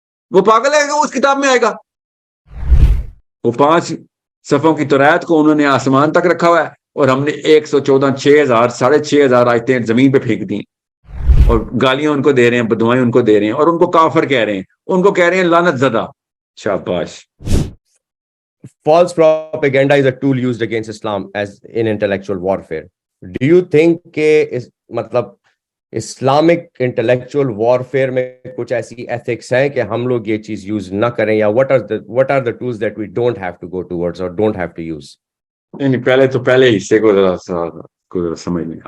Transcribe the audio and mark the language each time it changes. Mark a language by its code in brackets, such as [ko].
[ur] وہ پاگل ہے کہ وہ اس کتاب میں آئے گا. وہ 5 صفوں کی تورات کو انہوں نے آسمان تک رکھا ہوا ہے, اور ہم نے 114 6,000 6,500 آیتیں زمین پہ پھینک دی, اور گالیاں ان کو دے رہے ہیں, بدعائیں ان کو دے رہے ہیں, اور ان کو کافر کہہ رہے ہیں, ان کو کہہ رہے ہیں لعنت زدہ. شاباش. [en] False propaganda is a tool used against Islam as in intellectual warfare. Do you think [ur] کہ مطلب اسلامک انٹلیکچوئل وارفیئر میں کچھ ایسی ایتھکس ہیں کہ ہم لوگ یہ چیز یوز نہ کریں, یا [en] what are the tools that we don't have to go towards or don't have to use? [ur] نہیں, پہلے حصے کو ذرا سمجھ لیں.